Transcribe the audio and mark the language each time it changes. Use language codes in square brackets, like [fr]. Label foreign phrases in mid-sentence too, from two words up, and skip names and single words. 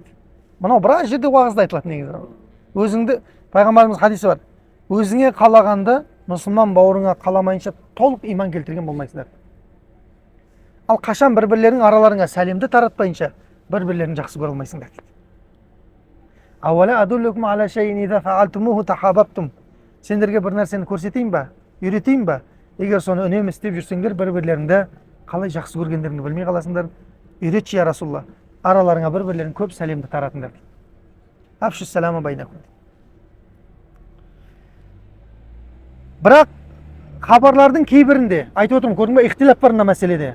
[kk] Мынау біраз жерде уағызда айтылады негізі. Өзіңді, пайғамбарымыз хадисі бар, өзіңе қалағанды мұсылман бауырыңа қаламайынша толық иман келтірген болмайсыңдар. Ал қашан бір-бірлерінің араларыңа сәлемді таратпайынша бір-бірлерін жақсы көре алмайсыңдар дейді. [ar] أولا أدلكم على شيء إذا فعلتموه تحاببتم. [kk] Сендерге бір нәрсені көрсетейін ба? Үйретейін ба? Егер соны үнемі істеп жүрсеңдер, бір-бірлеріңді қалай жақсы көргендеріңді білмей қаласыңдар. Үйретші [ar] يا رسول الله. [kk] Араларыңа бір-бірлерің көп сәлемді таратыңдар. [ar] أفشوا السلام بينكم. [kk] Бірақ хабарлардың кейбірінде, айтып отырмын, көрдің ба, ихтилаф бар мына мәселеде.